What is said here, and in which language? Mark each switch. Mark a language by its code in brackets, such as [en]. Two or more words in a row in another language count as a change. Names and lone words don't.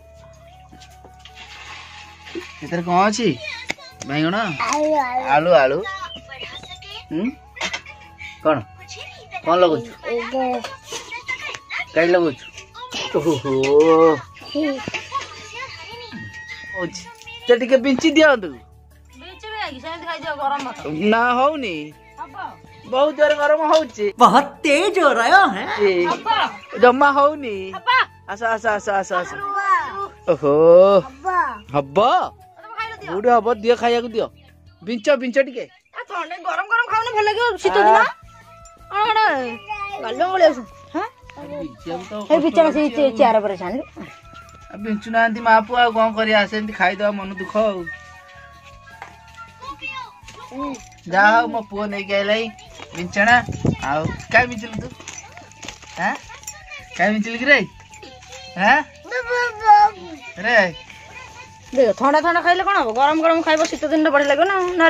[or] ସେଥିରେ କଣ ଅଛି ବାଇଗଣ ଆଳୁ ଆଳୁ କଣ କଣ ଲଗଉଛୁ କାଇଁ ଲଗଉଛୁ ସେ ଟିକେ ବିଞ୍ଚି ଦିଅନ୍ତୁ ନା ହଉନି ବହୁତ ଜୋରେ ଗରମ ହଉଛି ବହୁତ ତେଜ [hi] हो रहा है [or] ଜମା ହଉନି ଆସ ଆସ ଆସ ଆସ ଆସ ଓହୋ ହବ କୋଉଠି ହବ ଦିଅ ଖାଇବାକୁ ଦିଅ ବିଞ୍ଚ ବିଞ୍ଚ ଟିକେ ଗରମ ଗରମ ଖାଉନି ଭଲ ଲାଗିବ ଶୀତ ଦିନ ବିଞ୍ଚୁ ନାହାନ୍ତି ମା ପୁଅ ଆଉ କଣ କରିବା ସେମିତି ଖାଇଦବା ମନ ଦୁଃଖ ଆଉ ଯାହା ହଉ ମୋ ପୁଅ ନେଇକି ଆଇଲା ବିଞ୍ଚଣା ଆଉ କାଇଁ ବିଞ୍ଚିଲୁ ତୁ କାଇଁ ବିଞ୍ଚିଲୁ କି ରେ ଥଣ୍ଡା ଥଣ୍ଡା ଖାଇଲେ କଣ ହବ ଗରମ ଗରମ ଖାଇବ ଶୀତ ଦିନରେ ବଢିଆ ଲାଗିବ ନା ନହେଲେ